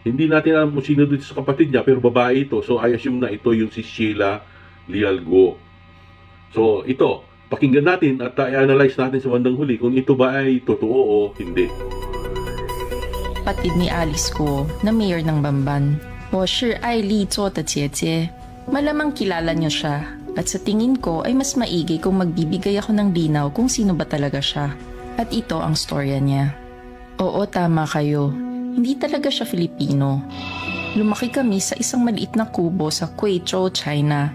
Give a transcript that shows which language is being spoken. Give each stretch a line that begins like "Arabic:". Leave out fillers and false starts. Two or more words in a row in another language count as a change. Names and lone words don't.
Filipino: Hindi natin alam kung sino dito sa kapatid niya, pero babae ito.
English: So I assume
Filipino: na ito yung si Sheila Lialgo. So ito, pakinggan natin at i-analyze natin sa bandang huli kung ito ba ay totoo o hindi. Kapatid ni Alice ko na mayor ng Bamban.
Chinese: 我是艾丽做的姐姐.
Filipino: Malamang kilala niyo siya at sa tingin ko ay mas maigi kung magbibigay ako ng linaw kung sino ba talaga siya. At ito ang storya niya. Oo, tama kayo. Hindi talaga siya Filipino. Lumaki kami sa isang maliit na kubo sa Guizhou, China.